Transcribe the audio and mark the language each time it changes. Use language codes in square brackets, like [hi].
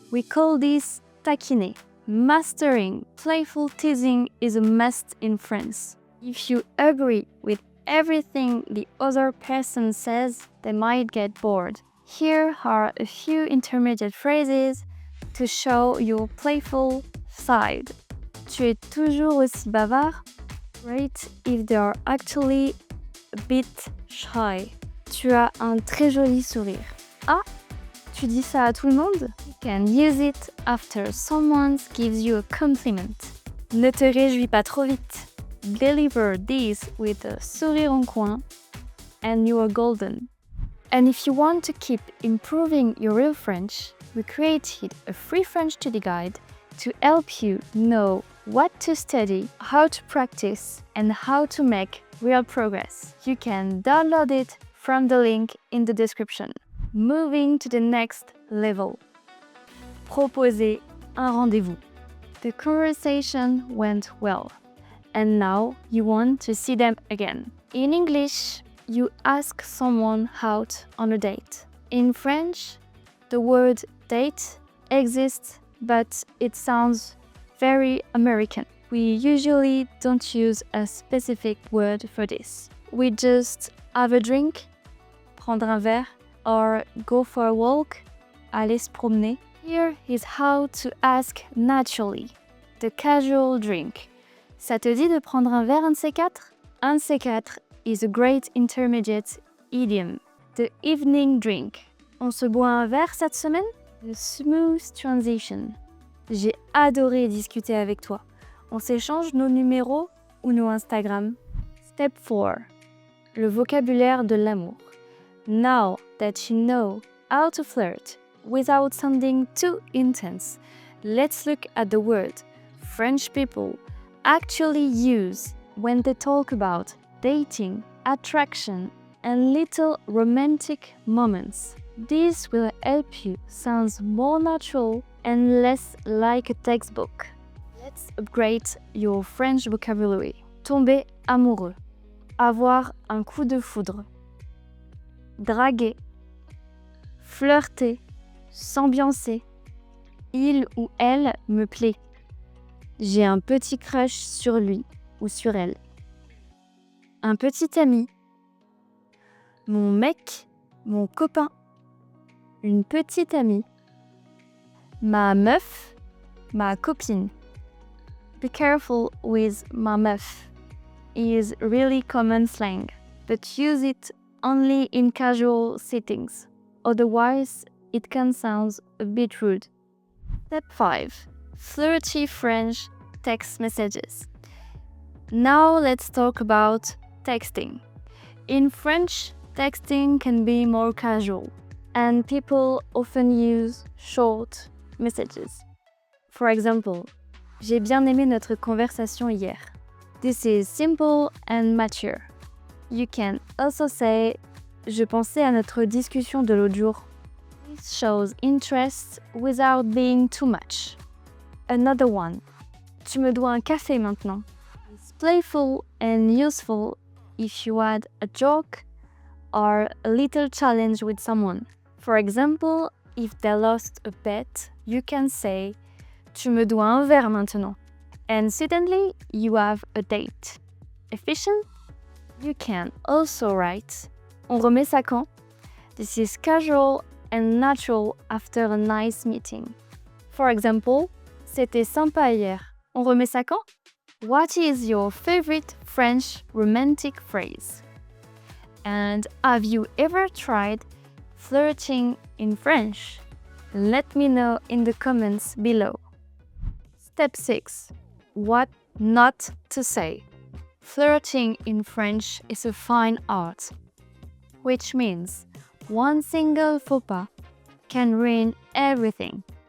[en] We call this taquiner. Mastering playful teasing is a must in France. If you agree with everything the other person says, they might get bored. Here are a few intermediate phrases to show your playful side. [fr] Tu es toujours aussi bavard? [en] Great if they are actually a bit shy. [fr] Tu as un très joli sourire. Ah, tu dis ça à tout le monde? [en] You can use it after someone gives you a compliment. [fr] Ne te réjouis pas trop vite. [en] Deliver this with a [fr] sourire en coin [en] and you are golden. And if you want to keep improving your real French, we created a free French study guide to help you know what to study, how to practice, and how to make real progress. You can download it from the link in the description. Moving to the next level. [fr] Proposer un rendez-vous. [en] The conversation went well, and now you want to see them again. In English, you ask someone out on a date. In French, the word date exists, but it sounds very American. We usually don't use a specific word for this. We just have a drink, [fr] prendre un verre, [en] or go for a walk, [fr] aller se promener. [en] Here is how to ask naturally. The casual drink. [fr] Ça te dit de prendre un verre, un de ces quatre? Un de ces quatre [en] is a great intermediate idiom. The evening drink. [fr] On se boit un verre cette semaine? [en] The smooth transition. [fr] J'ai adoré discuter avec toi. On s'échange nos numéros ou nos Instagram? [en] Step 4. [fr] Le vocabulaire de l'amour. [en] Now that you know how to flirt without sounding too intense, let's look at the word French people actually use when they talk about dating, attraction, and little romantic moments. This will help you sound more natural and less like a textbook. Let's upgrade your French vocabulary. [fr] tomber amoureux, avoir un coup de foudre, draguer, flirter, s'ambiancer, il ou elle me plaît. J'ai un petit crush sur lui ou sur elle. Un petit ami, mon mec, mon copain, une petite amie, ma meuf, ma copine. [en] Be careful with [fr] ma meuf [en] is really common slang, but use it only in casual settings. Otherwise, it can sound a bit rude. Step 5. Flirty French text messages. Now let's talk about texting. In French, texting can be more casual, and people often use short messages. For example, [fr] j'ai bien aimé notre conversation hier. [en] This is simple and mature. You can also say, [fr] je pensais à notre discussion de l'autre jour. [en] This shows interest without being too much. Another one, [fr] tu me dois un café maintenant. [en] It's playful and useful if you add a joke or a little challenge with someone. For example, if they lost a bet, you can say, [fr] tu me dois un verre maintenant. [en] And suddenly, you have a date. Efficient? You can also write, [fr] on remet ça quand? [en] This is casual and natural after a nice meeting. For example, [fr] c'était sympa hier. On remet ça quand? [en] What is your favorite French romantic phrase? And have you ever tried flirting in French? Let me know in the comments below. Step 6. What not to say. Flirting in French is a fine art, which means one single faux pas can ruin everything.